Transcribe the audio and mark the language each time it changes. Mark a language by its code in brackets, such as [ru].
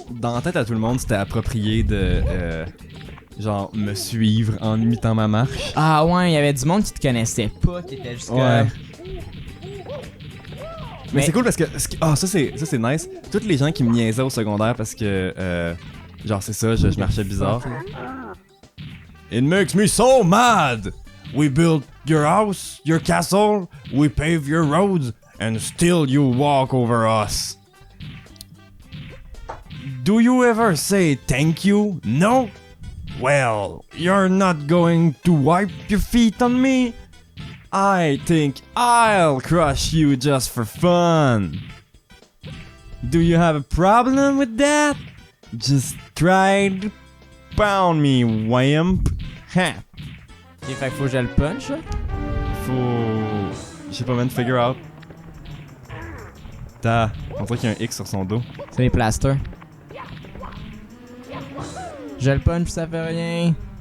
[fr] Dans la tête à tout le monde, c'était approprié de genre, me suivre en imitant ma marche. Ah ouais, il y avait du monde qui te connaissait pas, qui était juste Ouais. comme... Mais c'est cool parce que... Ah, ça c'est nice. Tous les gens qui me niaisaient au secondaire parce que... genre, c'est ça, je marchais bizarre. [en] It makes me so mad! We built your house, your castle, we pave your roads, and still you walk over us. Do you ever say thank you? No? Well, you're not going to wipe your feet on me? I think I'll crush you just for fun. Do you have a problem with that? Just try to pound me, wimp. Ha! [fr] Ok, fait que faut que je le punch, là. Faut... Je sais pas, man, [en] figure out. [fr] On dirait qu'il y a un X sur son dos. C'est les plasters. Je le punch, ça fait rien.